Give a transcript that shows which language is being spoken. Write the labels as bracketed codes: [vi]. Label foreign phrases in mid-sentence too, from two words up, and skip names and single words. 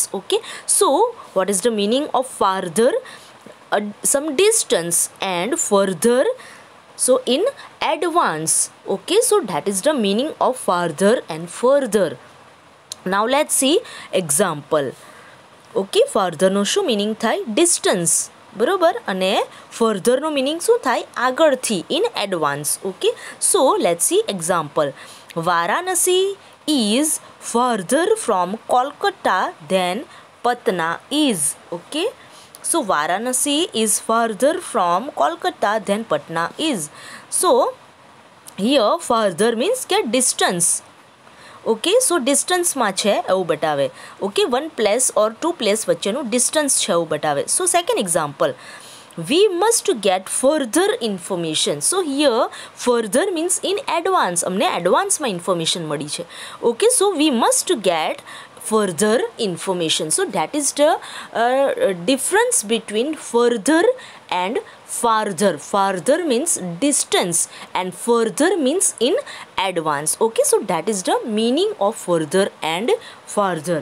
[en] Okay, so what is the meaning of farther? Some distance, and further, so in advance. Okay, so that is the meaning of farther and further. Now let's see example. Okay, further no શું meaning થાય? distance. [gu] બરોબર, અને ફર્ધરનો મિનિંગ શું થાય? આગળથી, [en] in advance. Okay, so let's see example. Varanasi is further from Kolkata than Patna is. Okay, so Varanasi is further from Kolkata than Patna is. So here further means get distance. okay, so [gu] ડિસ્ટન્સમાં છે એવું બતાવે. ઓકે, [en] 1 place or 2 place [gu] વચ્ચેનું ડિસ્ટન્સ છે એવું બતાવે. [en] so second example, we must get further information. So here further means in advance, [gu] અમને એડવાન્સમાં ઇન્ફોર્મેશન મળી છે. ઓકે, [en] so we must get further information. So that is the difference between further and farther. Farther means distance and further means in advance. Okay, so that is the meaning of further and farther.